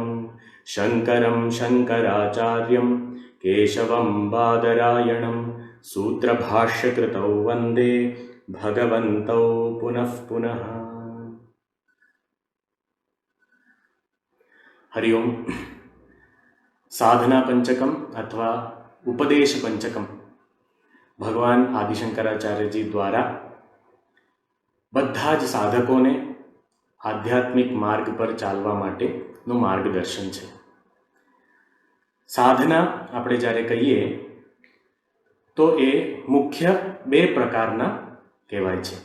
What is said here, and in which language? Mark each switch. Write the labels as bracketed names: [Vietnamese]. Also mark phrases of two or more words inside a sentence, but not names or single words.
[Sanskrit] शङ्करं शङ्कराचार्यं केशवं बादरायणं सूत्रभाष्यकृतौ वन्दे भगवन्तौ पुनः पुनः। हरिओम। [Gujarati] સાધના પંચકમ અથવા ઉપદેશ પંચકમ ભગવાન આદિશંકરાચાર્ય જી દ્વારા બધા જ સાધકોને આધ્યાત્મિક માર્ગ પર ચાલવા માટેનું માર્ગદર્શન છે। સાધના આપણે જ્યારે કહીએ તો એ મુખ્ય બે પ્રકારના કહેવાય છે।